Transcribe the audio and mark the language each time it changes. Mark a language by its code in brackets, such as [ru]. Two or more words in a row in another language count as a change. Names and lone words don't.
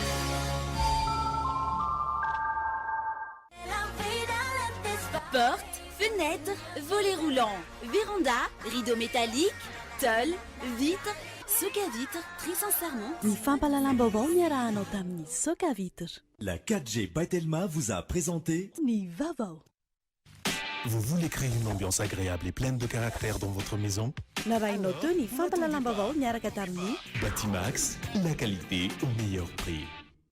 [fr] Porte, fenêtre, volets roulants, véranda, rideaux métalliques, tôle, vitres, soca-vitre, tris en serment. [mg] Ny fampahalalam-baovao niarahanao tamin'ny soca-vitre. [fr] La 4G Batelma vous a présenté [mg] Ny Vavao. [fr] Vous voulez créer une ambiance agréable et pleine de caractère dans votre maison? [mg] Narahinao teo ny fampahalalam-baovao miaraka tamin'ny Batimax, [fr] la qualité au meilleur prix.